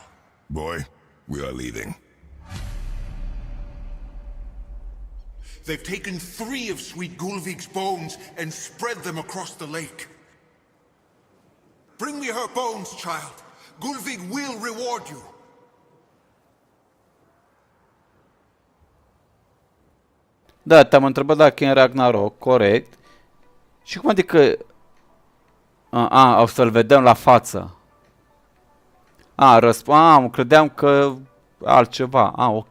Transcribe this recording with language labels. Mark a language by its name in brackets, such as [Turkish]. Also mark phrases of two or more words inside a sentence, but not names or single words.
[English] boy, we are leaving. They've taken 3 of Sweet Gulvig's bones and spread them across the lake. Bring me her bones, child. Gulvig will reward you. [Romanian] Da, te-am întrebat dacă e în Ragnarok, corect. Și cum adică... o să-l vedem la față. Credeam că altceva. Ok.